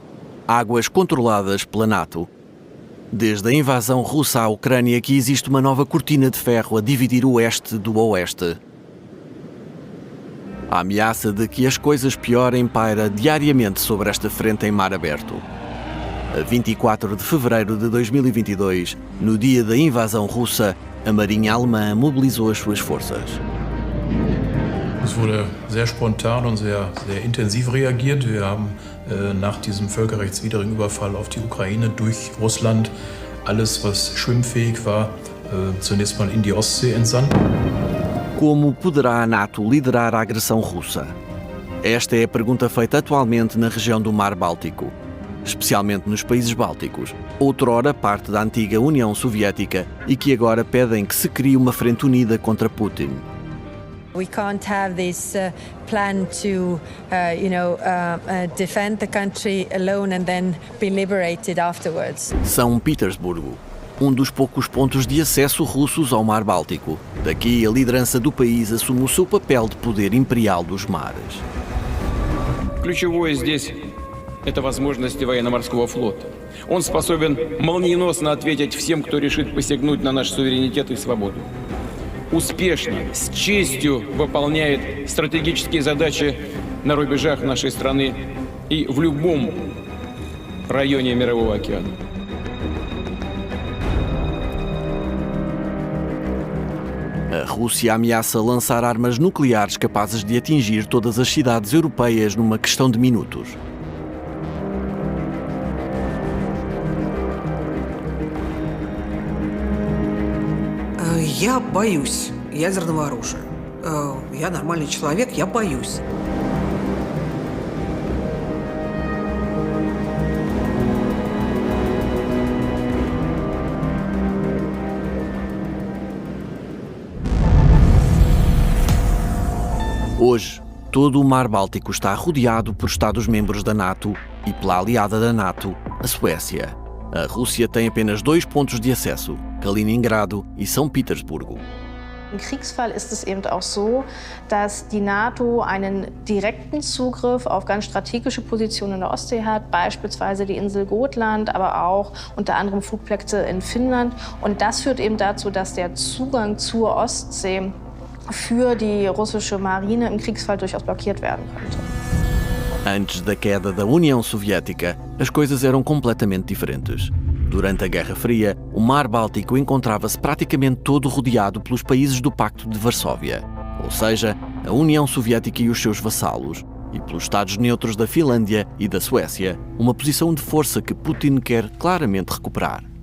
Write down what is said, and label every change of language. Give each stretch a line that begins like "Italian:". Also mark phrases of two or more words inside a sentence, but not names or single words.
Portuguese: Águas controladas pela NATO. Desde a invasão russa à Ucrânia que existe uma nova cortina de ferro a dividir o oeste do oeste. A ameaça de que as coisas piorem paira diariamente sobre esta frente em mar aberto. A 24 de fevereiro de 2022, no dia da invasão russa, a Marinha Alemã mobilizou as suas forças.
German: Es wurde sehr spontan und sehr intensiv reagiert. Wir haben nach diesem völkerrechtswidrigen Überfall auf die Ukraine durch Russland alles, was schwimmfähig war, zunächst mal in die Ostsee entsandt.
Portuguese: Como poderá a NATO liderar a agressão russa? Esta é a pergunta feita atualmente na região do Mar Báltico, especialmente nos países bálticos, outrora parte da antiga União Soviética e que agora pedem que se crie uma frente unida contra Putin.
English: We can't have this plan to, defend the country alone and then be liberated afterwards.
Portuguese: São Petersburgo, um dos poucos pontos de acesso russos ao Mar Báltico. Daqui, a liderança do país assume o seu papel de poder imperial dos mares.
Russian: Ключевое здесь – это возможности военно-морского флота. Он способен молниеносно ответить всем, кто решит посягнуть на наш суверенитет и свободу. Успешно, с честью выполняет стратегические задачи на рубежах нашей страны и в любом районе Мирового океана.
Portuguese: A Rússia ameaça lançar armas nucleares capazes de atingir todas as cidades europeias numa questão de minutos.
Russian: Я боюсь ядерного оружия. Я нормальный человек, я боюсь.
Portuguese: Hoje, todo o Mar Báltico está rodeado por Estados-membros da NATO e pela aliada da NATO, a Suécia. A Rússia tem apenas 2 pontos de acesso, Kaliningrado e São Petersburgo.
German: Im Kriegsfall ist es eben auch so, dass die NATO einen direkten Zugriff auf ganz strategische Positionen in der Ostsee hat, beispielsweise die Insel Gotland, aber auch unter anderem Flugplätze in Finnland. Und das führt eben dazu, dass der Zugang zur Ostsee für die russische Marine im Kriegsfall durchaus blockiert werden könnte.
Portuguese: Antes da queda da União Soviética, as coisas eram completamente diferentes. Durante a Guerra Fria, o Mar Báltico encontrava-se praticamente todo rodeado pelos países do Pacto de Varsóvia, ou seja, a União Soviética e os seus vassalos, e pelos Estados neutros da Finlândia e da Suécia, uma posição de força que Putin quer claramente recuperar.